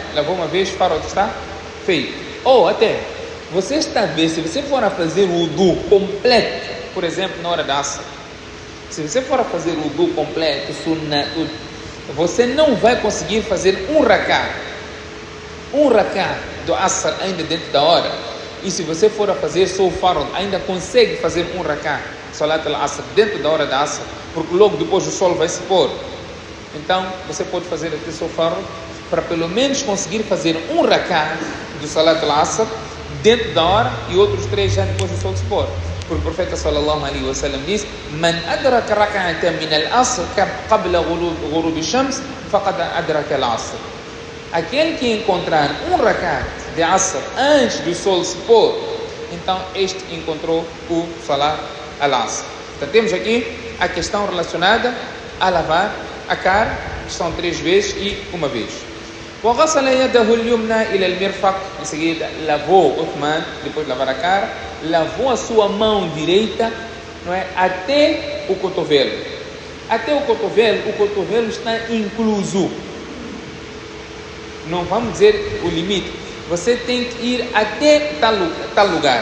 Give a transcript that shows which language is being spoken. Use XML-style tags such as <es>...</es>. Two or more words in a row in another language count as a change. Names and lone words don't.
<pt>Lavou uma vez, farol está feito. Ou até, você está a ver, se você for a fazer o wudu completo, por exemplo, na hora da asr, se você for a fazer o wudu completo, sunnah, tudo, você não vai conseguir fazer um rak'ah do asr ainda dentro da hora. E se você for a fazer só o farol, ainda consegue fazer um rak'ah,</pt> <ar>صلاة العصر,</ar> <pt>dentro da hora da asr, porque logo depois o sol vai se pôr. Então, você pode fazer até só o farol, para pelo menos conseguir fazer um rak'ah do</pt> <ar>صلاة العصر</ar> <pt>dentro da hora e outros 3 já depois do sol se pôr. Porque o profeta</pt> <ar>صلى الله عليه وسلم diz: "من أدرك ركعة من العصر قبل غروب الشمس فقد أدرك العصر."</ar> <pt>Aquele que encontrar um rakat de asr antes do sol se pôr, então este encontrou o</pt> <ar>صلاة العصر.</ar> <pt>Então temos aqui a questão relacionada a lavar a cara, que são 3 vezes e 1 vez.</pt> <ar>وغسل يده اليمنى إلى المرفق.</ar> <pt>Em seguida, lavou Uthman, depois de lavar a cara, lavou a sua mão direita, não é, até o cotovelo. Até o cotovelo está incluso. Não vamos dizer o limite. Você tem que ir até tal lugar.</pt>